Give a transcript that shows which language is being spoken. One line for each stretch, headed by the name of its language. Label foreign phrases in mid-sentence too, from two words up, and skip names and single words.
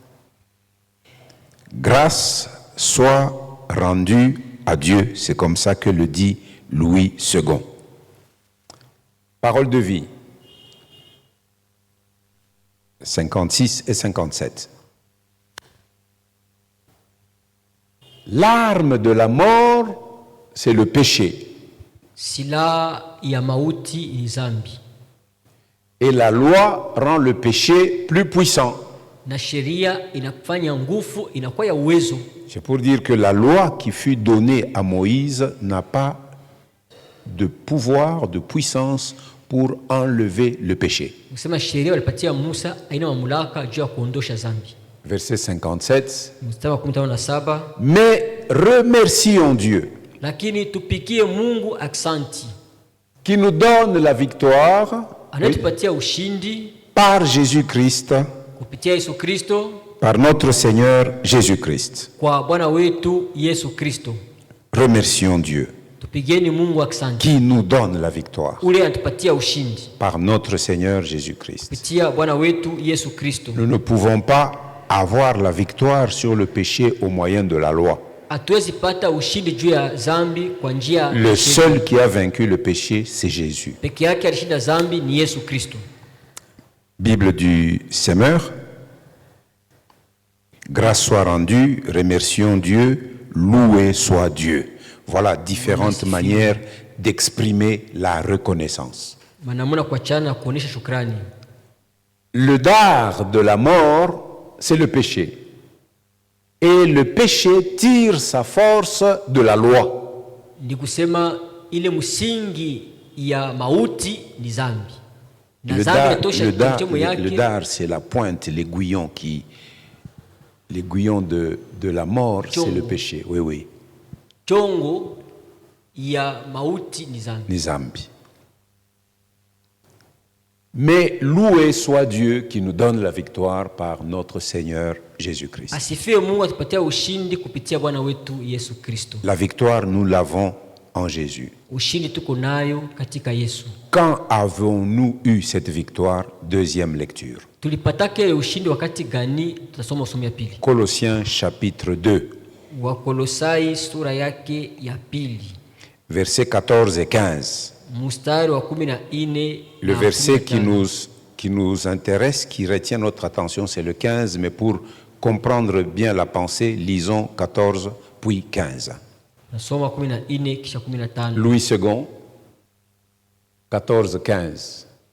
French: Grâce soit rendue à Dieu, c'est comme ça que le dit Louis II. Parole de vie, 56 et 57. L'arme de la mort, c'est le péché.
Swahili: Sila ya mauti ni zambi.
French: Et la loi rend le péché plus puissant.
Swahili: Na sheria inafanya nguvu inakuwa ya uwezo.
French: C'est pour dire que la loi qui fut donnée à Moïse n'a pas de pouvoir, de puissance pour enlever le péché.
Swahili: Kusema sheria walipatia Musa haina mamlaka juu ya kuondosha zambi.
French: Verset 57.
Swahili: Mstari wa 17.
French: Mais remercions Dieu.
Swahili: Lakini tupikie Mungu aksanti.
French: Qui nous donne la victoire
Swahili: anatupatia ushindi
French: par Jésus-Christ.
Swahili: Kupitia Yesu Kristo.
French: Par notre Seigneur Jésus-Christ.
Swahili: Kwa Bwana wetu Yesu Kristo.
French: Remercions Dieu.
Swahili: Tupigeni Mungu aksanti.
French: Qui nous donne la victoire.
Swahili: Ule anatupatia ushindi.
French: Par notre Seigneur Jésus-Christ.
Swahili: Kupitia Bwana wetu Yesu Kristo.
French: Nous ne pouvons pas avoir la victoire sur le péché au moyen de la loi. Le seul qui a vaincu le péché, c'est Jésus. Bible du Semeur. Grâce soit rendue, remercions Dieu, loué soit Dieu. Voilà différentes manières d'exprimer la reconnaissance. Le dard de la mort, c'est le péché. Et le péché tire sa force de la loi.
Swahili: Ni kusema ile msingi ya mauti ni zambi. Na zambi inatosha mtemo yake.
French: Le dard, c'est la pointe, l'aiguillon de la mort, c'est le péché. Oui, oui.
Swahili: Chongo ya mauti ni zambi. Ni zambi.
French: Mais loué soit Dieu qui nous donne la victoire par notre Seigneur Jésus-Christ.
Swahili: Asifiwe Mungu atupatia ushindi kupitia Bwana wetu Yesu Kristo.
French: La victoire, nous l'avons en Jésus.
Swahili: Ushindi tuko nayo katika Yesu.
French: Quand avons-nous eu cette victoire? Deuxième lecture.
Swahili: Tulipatake ushindi wakati gani? Tutasoma somo ya pili.
French: Colossiens chapitre 2.
Swahili: Wakolosai sura yake ya pili.
French: Versets 14 et 15.
Swahili: Mstari wa 14.
French: Le verset qui nous intéresse, qui retient notre attention, c'est le 15, mais pour comprendre bien la pensée, lisons 14 puis 15. Louis II, 14-15.